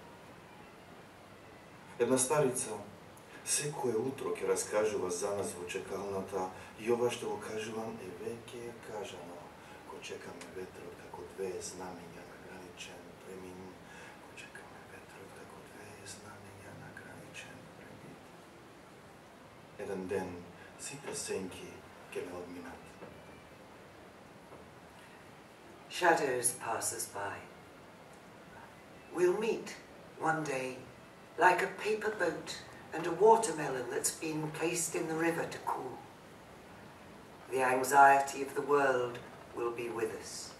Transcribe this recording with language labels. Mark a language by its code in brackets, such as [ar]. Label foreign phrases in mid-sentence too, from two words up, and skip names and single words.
[mk] Една старица секое утро ќе раскажува за нас во чекалната и ова што го кажувам е веќе е кажано, ко чекаме ветрот како две знамења на граничен премин, ко чекаме ветрот како две знамења на граничен премин. Еден ден сите сенки ќе ме одминат. [en] Shadows pass us by. We'll meet one day like a paper boat and a watermelon that's been placed in the river to cool. The anxiety of the world will be with us.